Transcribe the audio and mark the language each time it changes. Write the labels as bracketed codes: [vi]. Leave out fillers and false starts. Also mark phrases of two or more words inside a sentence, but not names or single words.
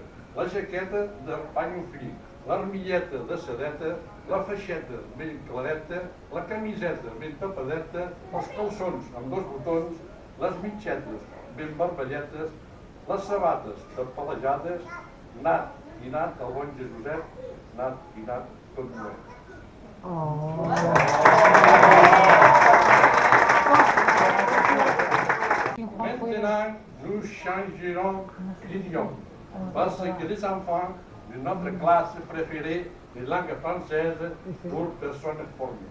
[ca] la jaqueta de panyo fi, l'armilleta de sedeta, la feixeta ben clareta, la camiseta ben tapadeta, els calçons amb 2 botons, les mitxetes ben vermelletes, les sabates tapalejades, nat i nat el bon Jesuset, nat i nat tot novell. [fr] Maintenant, nous changerons d'idiome, parce que les enfants de notre classe préférée de langue française pour personnes formées.